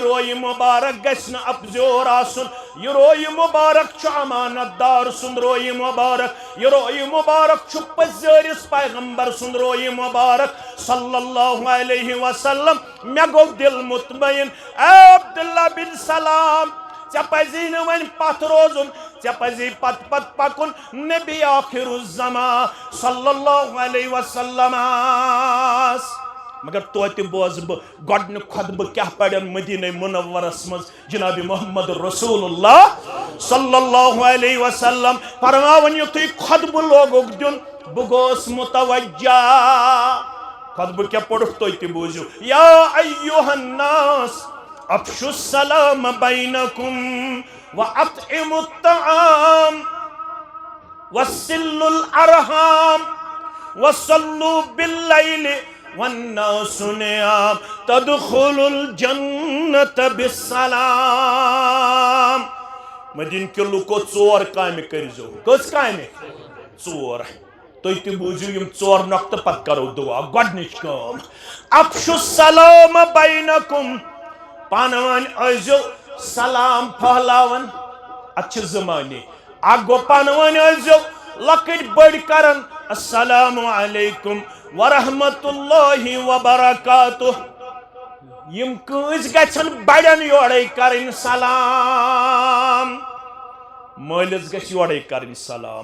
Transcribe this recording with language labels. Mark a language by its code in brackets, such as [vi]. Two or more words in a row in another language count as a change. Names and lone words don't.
[ks] رویہِ مُبارک گژھِ نہٕ افزیور آسُن یہ رویہِ مُبارک چھُ امانت دار سُنٛد رویہِ مُبارک یہ رویہِ مُبارک چھُ پٔزٲرِس پیغمبر سُنٛد رویہِ مُبارک [ar] صلی اللہ علیہ وسلم [ks] مےٚ گوٚو دل مطمئن اے عبداللہ بن سلام ژےٚ پزی نہٕ وۄنۍ پتھ روزُن ژےٚ پزی پتہٕ پتہٕ پکُن [ar] نبی آخر الزمان صلی اللہ علیہ وسلم [ks] مگر توتہ بوز بہ گۄڈنیُک خطبہ کیا پڑھن مدینہ منورس مز جناب محمد رسول اللہ [ar] صلی اللہ علیہ وسلم [ks] فرماون یُتھُے خطبہ لوگُکھ دیُن بہ گوس متوجہ خطبہ کیا پوٚرُکھ تُہۍ تہِ بوٗزِو [ar] یا ایُّہا الناس افشوا السلام بینکم واطعموا الطعام وصلوا الارحام وصلوا باللیل والناس نيام تدخلوا الجنة [ks] بالسلام مدین کے لوکو ژور کامہِ کٔرزیو کٔژ کامہِ ژور تُہۍ تہِ بوٗزِو یِم ژور نۄقطہٕ پتہٕ کرو دعا گۄڈنِچ کٲم [ar] افشوا السلام بینکم [ks] پانہٕ ؤنۍ ٲسۍزیو سلام پھہلاوان اتھ چھِ زٕ معنی اکھ گوٚو پانہٕ ؤنۍ ٲسۍزیو لۄکٕٹۍ بٔڑۍ کران [ar] السلام علیکم ورحمۃ اللہ وبرکاتہ [ks] یم کٲنٛسہِ گژھن بڑٮ۪ن یورے کرٕنۍ سلام مٲلِس گژھِ یورے کرٕنۍ سلام